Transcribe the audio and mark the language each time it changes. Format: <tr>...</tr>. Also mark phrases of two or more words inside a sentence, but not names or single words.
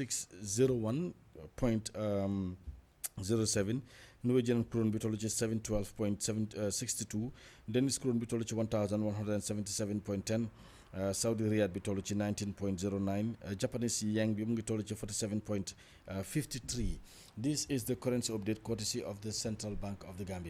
<en>601.07 Norwegian krone</en> <wo>bi toll ci</wo> <en>712.62 Danish krone</en> <wo>bi toll ci</wo> <en>1177.10 Saudi Riyal bi toll ci 19.09 Japanese yen</en> <wo>bi mu ngi toll ci</wo> <en>47.53 This is the currency update courtesy of the Central Bank of the Gambia.</en>